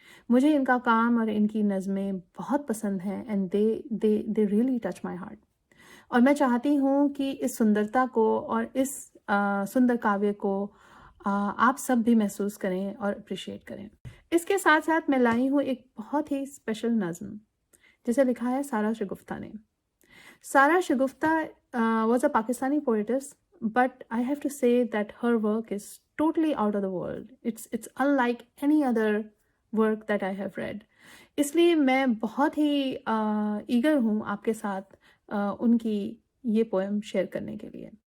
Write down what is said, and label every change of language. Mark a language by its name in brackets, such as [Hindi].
[Hindi] मुझे इनका काम और इनकी नज़में बहुत पसंद हैं [English] And they really touch my heart. [Hindi] और मैं चाहती हूँ कि इस सुंदरता को और इस सुंदर काव्य को आप सब भी महसूस करें और अप्रिशिएट करें। इसके साथ साथ मैं लाई हूँ एक बहुत ही स्पेशल नज़म जिसे लिखा है सारा शगुफ्ता ने। [English] Sara Shagufta was a Pakistani poetess, but I have to say that her work is totally out of the world. It's unlike any other work that I have read. [Hindi] इसलिए मैं बहुत ही ईगर हूँ आपके साथ उनकी ये पोएम शेयर करने के लिए।